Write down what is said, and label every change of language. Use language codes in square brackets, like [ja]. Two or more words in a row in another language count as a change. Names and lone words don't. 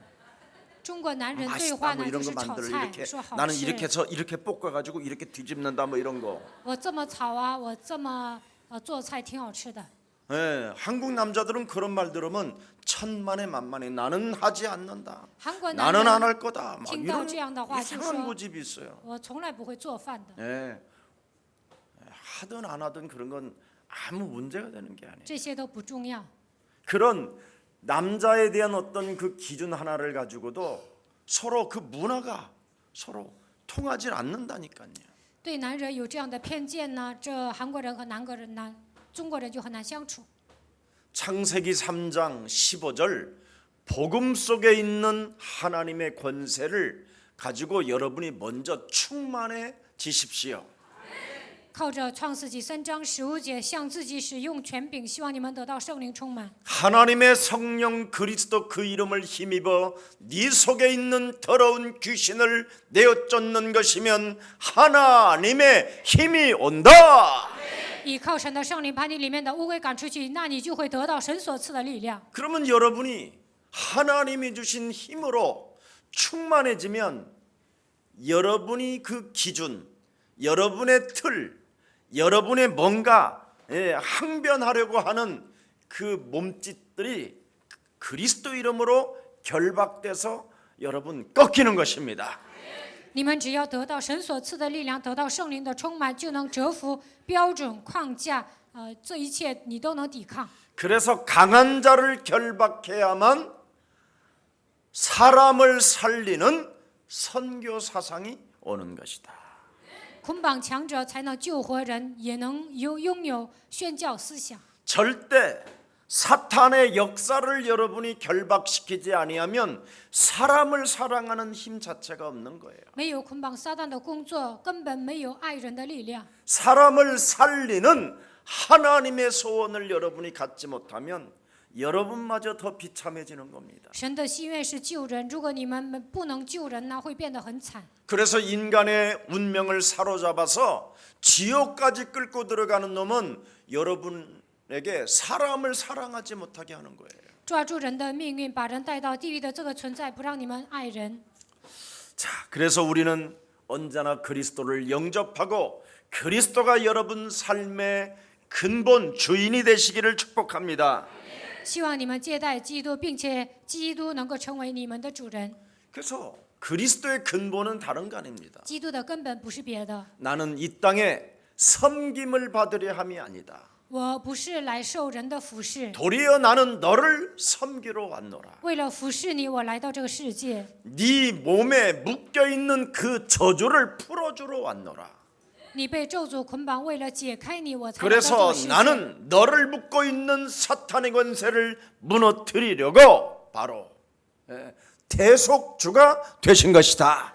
[zh] 中国男人对 [ko] 맛있다 [zh] 话 [ko] 뭐 [zh] 呢，就 [ko] 이런 거 [zh] 是炒 [ko] 만들어 [zh] 菜， [ko] 이렇게 [zh] 说好 [ko] 나는 [zh] 吃。 [ko] 이렇게 해서 이렇게 볶아 가지고 이렇게 뒤집는다 뭐 이런 거. [zh] 我这么炒啊，我这么做菜挺好吃的。 [ko] 예, 한국 남자들은 그런 말 들으면 천만에 만만해. 나는 하지 않는다. [zh] 韩国男 [ko] 나는 안 [zh] 人 [ko] 할 거다. 막 [zh] 听到 [ko] 이런 [zh] 这样的话就 [ko] 이상한 [zh] 说 [ko] 고집이 있어요. [zh] 我从来不会做饭的。 [ko] 예. 하든 안 하든 그런 건 아무 문제가 되는 게 아니에요. [zh] 这些都不重要。 [ko] 그런 남자에 대한 어떤 그 기준 하나를 가지고도 서로 그 문화가 서로 통하지 않는다니까요. [zh] 对男人有这样的偏见呢，这韩国人和中国人就很难相处。 [ko] 창세기 3장 15절 복음 속에 있는 하나님의 권세를 가지고 여러분이 먼저 충만해지십시오. [zh] 靠着创世纪3章15节，向自己使用权柄，希望你们得到圣灵充满。 [ko] 하나님의 성령 그리스도 그 이름을 힘입어 네 속에 있는 더러운 귀신을 내어 쫓는 것이면 하나님의 힘이 온다. [zh] 依靠神的圣灵把你里面的污鬼赶出去，那你就会得到神所赐的力量。 [ko] 그러면 여러분이 하나님이 주신 힘으로 충만해지면 여러분이 그 기준, 여러분의 틀, 여러분의 뭔가 항변하려고 하는 그 몸짓들이 그리스도 이름으로 결박돼서 여러분 꺾이는 것입니다. [zh] 你们只要得到神所赐的力量，得到圣灵的充满，就能折服标准框架。这一切你都能抵抗。 [ko] 그래서 강한 자를 결박해야만 사람을 살리는 선교 사상이 오는 것이다. [zh] 捆绑强者才能救活人，也能拥有宣教思想。 [ko] 절대 사탄의 역사를 여러분이 결박시키지 아니하면 사람을 사랑하는 힘 자체가 없는 거예요. [zh] 没有捆绑撒旦的工作，根本没有爱人的力量。 [ko] 사람을 살리는 하나님의 소원을 여러분이 갖지 못하면 여러분마저 더 비참해지는 겁니다. [zh] 神的心愿是救人，如果你们不能救人呢，会变得很惨。 [ko] 그래서 인간의 운명을 사로잡아서 지옥까지 끌고 들어가는 놈은 여러분에게 사람을 사랑하지 못하게 하는 거예요. [zh] 抓住人的命运，把人带到地狱的这个存在，不让你们爱人。 [ko] 자, 그래서 우리는 언제나 그리스도를 영접하고 그리스도가 여러분 삶의 근본 주인이 되시기를 축복합니다. [zh] 希望你们接待基督，并且基督能够成为你们的主人。 [ko] 그래서 그리스도의 근본은 다른 거 아닙니다. [zh] 基督的根本不是别的， [ko] 나는 이 땅에 섬김을 받으려 함이 아니다. [zh] 我不是来受人的服侍， [ko] 도리어 나는 너를 섬기러 왔노라. [zh] 为了服侍你，我来到这个世界。 [ko] 네 몸에 묶여 있는 그 저주를 풀어주러 왔노라. [zh] 你被咒诅捆绑，为了解开你，我才来到这 [ko] 그래서 [zh] 个世界。 [ko] 나는 너를 묶고 있는 사탄의 권세를 무너뜨리려고 바로 대속주가 되신 것이다.